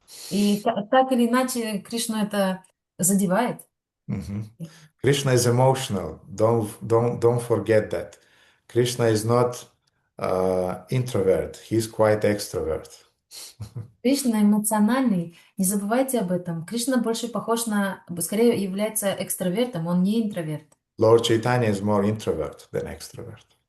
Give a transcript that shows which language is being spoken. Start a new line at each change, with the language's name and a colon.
Russian: И так или иначе Кришну это задевает.
English: Mhm. Krishna is emotional. Don't forget that. Krishna is not introvert. He's quite extrovert.
Russian: Кришна эмоциональный, не забывайте об этом. Кришна больше похож скорее является экстравертом, он не интроверт.
English: Lord Chaitanya is more introvert than extrovert.